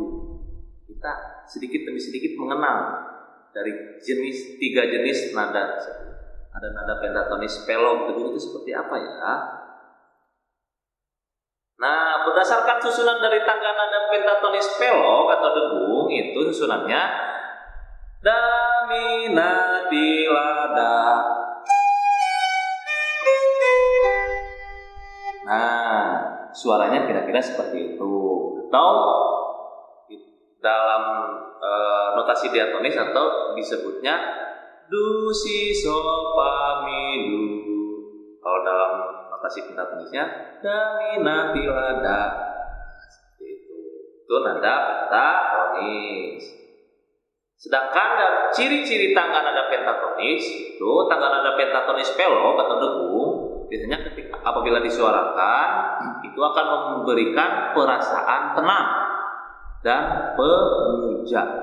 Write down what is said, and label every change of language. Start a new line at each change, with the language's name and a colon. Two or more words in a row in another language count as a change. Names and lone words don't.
Indonesian: Kita sedikit demi sedikit mengenal dari tiga jenis nada. Ada nada pentatonis pelonggu itu seperti apa ya? Nah, berdasarkan susunan dari tangga nada pentatonis pelog atau dengung, itu susunannya da mi na di la da. Nah, suaranya kira-kira seperti itu. Atau dalam notasi diatonis atau disebutnya do si so fa mi do. Kalau dalam notasi pentatonisnya da mi na di la da. Seperti itu. Itu nada pentatonis. Sedangkan ciri-ciri tangga nada pentatonis itu tangga nada pentatonis pelog atau dengung biasanya ketika apabila disuarakan itu akan memberikan perasaan tenang dan pemuja.